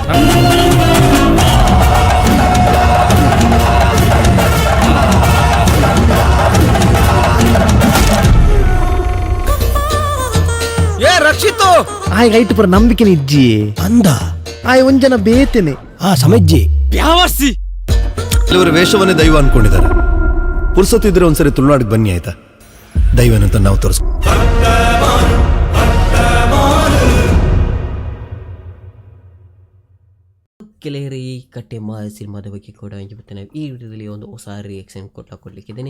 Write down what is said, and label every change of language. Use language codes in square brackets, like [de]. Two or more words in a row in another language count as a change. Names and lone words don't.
[tcy] ಏ ರಕ್ಷಿತು ಆಯ್ ರೈಟ್ ಪುರ ನಂಬಿಕೆ ಇಜ್ಜಿ ಅಂದ ಆಯ್ ಒಂಜನ ಬೇತೇನೆ ಸಮಜ್ಜಿ ಬ್ಯಾವರ್ಸಿ. [kn] ಕೆಲವರು ವೇಷವನ್ನೇ ದೈವ ಅನ್ಕೊಂಡಿದ್ದಾರೆ. ಪುರ್ಸೊತ್ತಿದ್ರೆ ಒಂದ್ಸರಿ ತುಳುನಾಡಿಗೆ ಬನ್ನಿ ಆಯ್ತಾ, ದೈವನಂತ ನಾವು ತೋರಿಸ್. ಕೆಲವರು ಈ ಕಟ್ಟೆಮಾರ್ ಸಿನಿಮಾದ ಬಗ್ಗೆ ಕೂಡ ಇವತ್ತು ನಾವು ಈ ವಿಡಿಯೋದಲ್ಲಿ ಒಂದು ಹೊಸ ರಿಯಾಕ್ಷನ್ ಕೊಡ್ಲಿಕ್ಕಿದ್ದೇನೆ.